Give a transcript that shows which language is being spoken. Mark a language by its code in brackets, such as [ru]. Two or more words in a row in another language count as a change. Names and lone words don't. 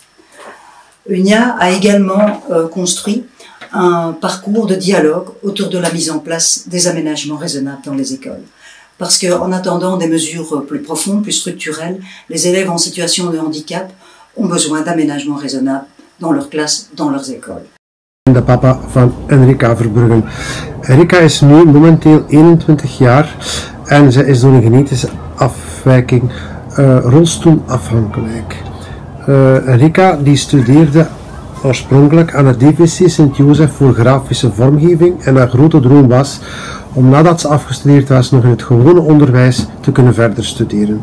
[fr] UNIA a également construit un parcours de dialogue autour de la mise en place des aménagements raisonnables dans les écoles. Parce qu'en attendant des mesures plus profondes, plus structurelles, les élèves en situation de handicap ont besoin d'aménagements raisonnables dans leurs classes, dans leurs écoles. [nl] De papa van Enrika Verbruggen. Enrika is nu momenteel 21 jaar en ze is door een genetische afwijking rolstoelafhankelijk. Enrika die studeerde oorspronkelijk aan het DVC Sint-Joseph voor grafische vormgeving en haar grote droom was om nadat ze afgestudeerd was nog in het gewone onderwijs te kunnen verder studeren.